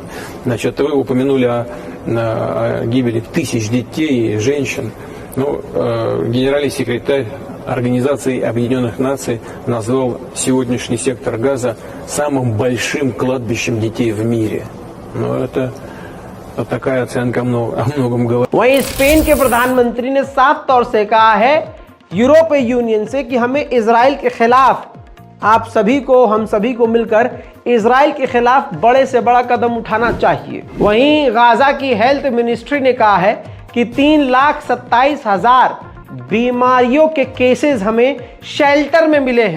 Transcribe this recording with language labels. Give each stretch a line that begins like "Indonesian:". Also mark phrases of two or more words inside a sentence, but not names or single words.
Russian: Значит, вы упомянули о гибели тысяч детей и женщин. Ну, генеральный секретарь Организации Объединенных Наций назвал сегодняшний сектор Газа самым большим кладбищем детей в мире. Но это такая оценка о многом говорит.
Hindi: वहीं स्पेन के प्रधानमंत्री ने साफ तौर से कहा है यूरोपीय यूनियन से कि हमें इजराइल के खिलाफ, आप सभी को, हम सभी को मिलकर इजराइल के खिलाफ बड़े से बड़ा कदम उठाना चाहिए। वहीं गाजा की
English: Health Ministry
Hindi: ने कहा है कि 3,27,000 बीमारियों के केसेस हमें शेल्टर में मिले हैं।